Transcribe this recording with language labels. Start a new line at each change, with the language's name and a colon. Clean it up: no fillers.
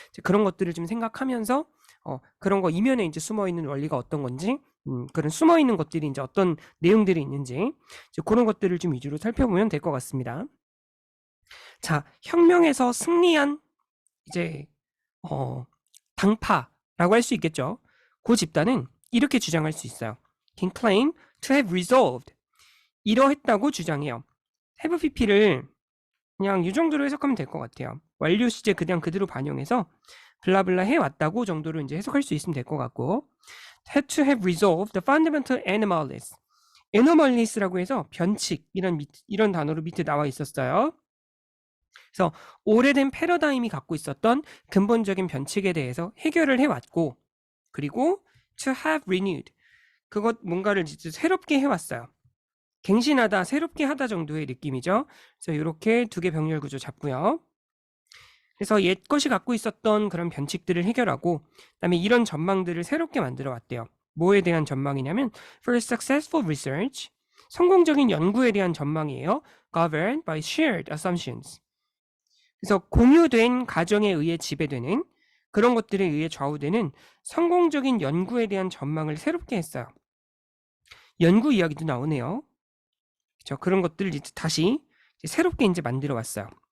Korean: 그런 것들을 좀 생각하면서 그런 거 이면에 이제 숨어 있는 원리가 어떤 건지 그런 숨어 있는 것들이 이제 어떤 내용들이 있는지 그런 것들을 좀 위주로 살펴보면 될 것 같습니다. 자, 혁명에서 승리한 이제 당파라고 할 수 있겠죠. 그 집단은 이렇게 주장할 수 있어요.
English: Can claim to have resolved.
Korean: 이러했다고 주장해요. have pp를 그냥 이 정도로 해석하면 될 것 같아요. 완료 시제 그냥 그대로 반영해서 블라블라 해왔다고 정도로 이제 해석할 수 있으면 될 것 같고,
English: had to have resolved the fundamental anomalies.
Korean: anomalies라고 해서 변칙 이런 단어로 밑에 나와 있었어요. 그래서 오래된 패러다임이 갖고 있었던 근본적인 변칙에 대해서 해결을 해왔고, 그리고
English: to have renewed.
Korean: 그것 뭔가를 진짜 새롭게 해왔어요. 갱신하다, 새롭게 하다 정도의 느낌이죠. 그래서 이렇게 두 개 병렬 구조 잡고요. 그래서 옛 것이 갖고 있었던 그런 변칙들을 해결하고, 그다음에 이런 전망들을 새롭게 만들어 왔대요. 뭐에 대한 전망이냐면
English: for successful research,
Korean: 성공적인 연구에 대한 전망이에요.
English: governed by shared assumptions.
Korean: 그래서 공유된 가정에 의해 지배되는 그런 것들에 의해 좌우되는 성공적인 연구에 대한 전망을 새롭게 했어요. 연구 이야기도 나오네요. 그렇죠? 그런 것들을 이제 다시 새롭게 이제 만들어 왔어요.